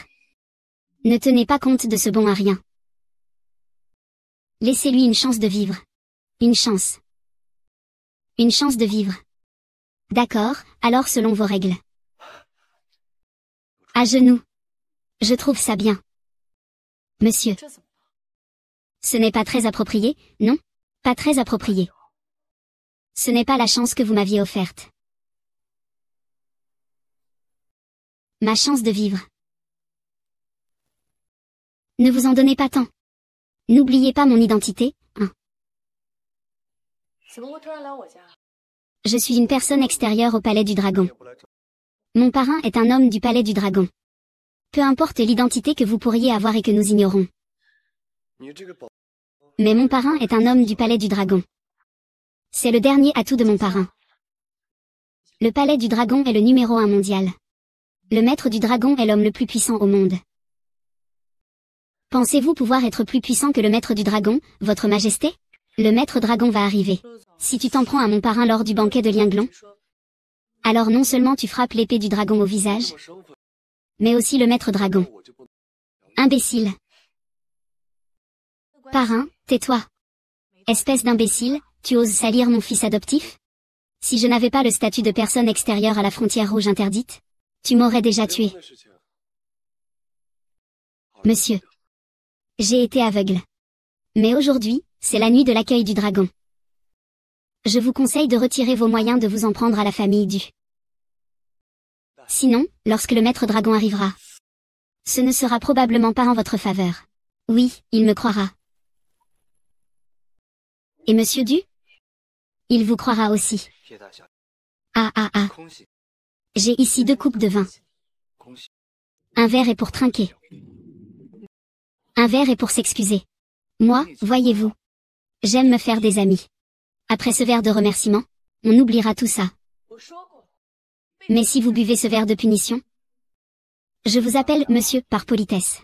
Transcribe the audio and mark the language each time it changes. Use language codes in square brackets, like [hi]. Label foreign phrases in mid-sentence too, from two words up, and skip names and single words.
[fr] Ne tenez pas compte de ce bon à rien. Laissez-lui une chance de vivre. Une chance. Une chance de vivre. D'accord, alors selon vos règles. À genoux. Je trouve ça bien. Monsieur. [zh] 这怎么了？ [fr] Ce n'est pas très approprié, non? Pas très approprié. Ce n'est pas la chance que vous m'aviez offerte. Ma chance de vivre. Ne vous en donnez pas tant. N'oubliez pas mon identité, hein. [zh] 怎么会突然来我家？ [fr] Je suis une personne extérieure au palais du dragon. Mon parrain est un homme du palais du dragon. Peu importe l'identité que vous pourriez avoir et que nous ignorons. [zh] 你这个宝， [fr] Mais mon parrain est un homme du palais du dragon. C'est le dernier atout de mon parrain. Le palais du dragon est le numéro 1 mondial. Le maître du dragon est l'homme le plus puissant au monde. Pensez-vous pouvoir être plus puissant que le maître du dragon, votre majesté? Le maître dragon va arriver. Si tu t'en prends à mon parrain lors du banquet de Lianglong, [zh] 说 [fr] alors non seulement tu frappes l'épée du dragon au visage, [zh] 我身份， [fr] mais aussi le maître dragon. [zh] 我就不能。 [fr] Imbécile. Parrain, tais-toi. Espèce d'imbécile, tu oses salir mon fils adoptif? Si je n'avais pas le statut de personne extérieure à la frontière rouge interdite, tu m'aurais déjà [zh] 结 [fr] tué. [zh] 婚的事情， [fr] Monsieur. J'ai été aveugle. Mais aujourd'hui, c'est la nuit de l'accueil du dragon. Je vous conseille de retirer vos moyens de vous en prendre à la famille du. Sinon, lorsque le maître dragon arrivera, ce ne sera probablement pas en votre faveur. Oui, il me croira. Et Monsieur Du? Il vous croira aussi. [zh] 叶大小姐， Ah ah ah, 空喜， [fr] j'ai ici 2 coupes de vin. [zh] 空喜， [fr] Un verre est pour trinquer. Un verre est pour s'excuser. Moi, voyez-vous, j'aime me faire des amis. Après ce verre de remerciement, on oubliera tout ça. [zh] 我说过， [fr] Mais si vous buvez ce verre de punition, je vous appelle monsieur par politesse.